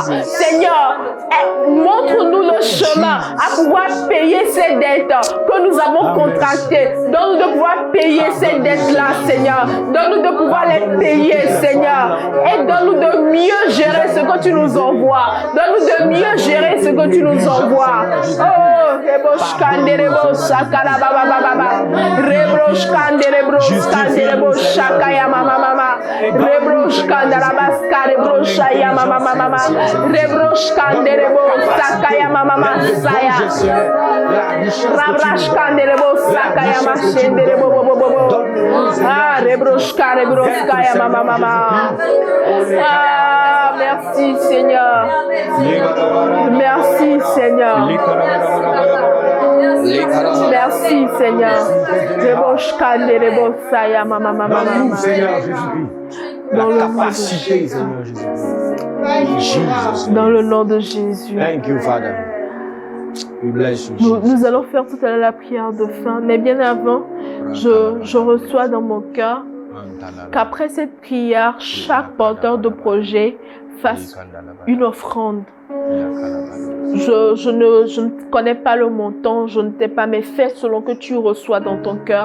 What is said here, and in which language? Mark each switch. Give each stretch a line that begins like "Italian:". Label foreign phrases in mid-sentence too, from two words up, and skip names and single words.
French: Seigneur, montre-nous le chemin à pouvoir payer ces dettes que nous avons contractées. Donne-nous de pouvoir payer ces dettes-là, Seigneur. Donne-nous de pouvoir les payer, Seigneur. Et donne-nous de mieux gérer ce que tu nous envoies. Donne-nous de mieux gérer ce que tu nous envoies. Oh, Reboshkanderebo Sakarababa. Rebroshkanderebo Skanderebo Shakaya Mama. Rebroshkandarabaskarebo Shaya Mama. Rebroshkanderebo Sakaya Mama Saya. Rabrashkanderebo Sakaya Mashenderebo Bobo. Ah, Rebroshkandereboskaya Mama. Ah, merci Seigneur. Merci Seigneur. Merci Seigneur. Rebroshkanderebosaya Mama. Seigneur Jésus-Christ. Dans le La nom de capacité, Seigneur Jésus. Dans le nom de Jésus.
English: Thank you, Father. We bless you, Jesus.
French: Nous allons faire tout à l'heure la prière de fin, mais bien avant, je reçois dans mon cœur qu'après cette prière, chaque porteur de projet fasse une offrande. Je ne connais pas le montant, je ne t'ai pas, mais fais selon que tu reçois dans ton cœur.